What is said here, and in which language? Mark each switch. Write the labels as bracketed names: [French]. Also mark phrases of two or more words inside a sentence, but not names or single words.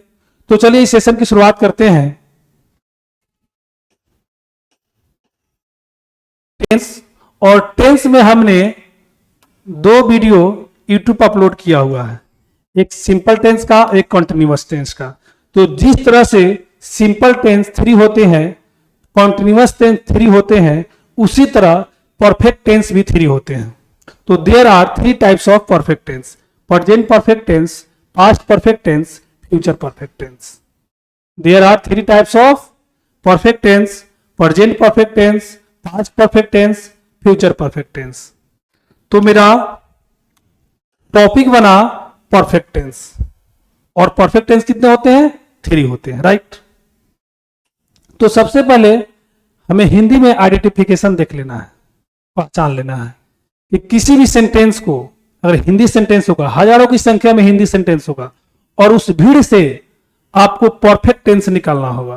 [Hindi] तो चलिए इस सेशन की शुरुआत करते हैं। टेंस और टेंस में हमने दो वीडियो यूट्यूब पर अपलोड किया हुआ है, एक [English] simple tense [Hindi] का, एक [English] continuous tense [Hindi] का। तो जिस तरह से [English] simple tense [Hindi] 3 होते हैं, [English] continuous tense [Hindi] 3 होते हैं, उसी तरह [English] perfect tense [Hindi] भी 3 होते हैं। [English] तो there are 3 types of perfect tense: present perfect tense, past perfect tense, future perfect tense. There are 3 types of perfect tense: present perfect tense, past perfect tense, future perfect tense. [Hindi] तो मेरा टॉपिक बना [English] perfect tense. [Hindi] और [English] perfect tense [Hindi] कितने होते हैं? 3 होते हैं, राइट। तो सबसे पहले हमें हिंदी में आइडेंटिफिकेशन देख लेना है, पहचान लेना है कि किसी भी सेंटेंस को, अगर हिंदी सेंटेंस होगा, हजारों की संख्या में हिंदी सेंटेंस होगा और उस भीड़ से आपको [English] perfect tense [Hindi] निकालना होगा।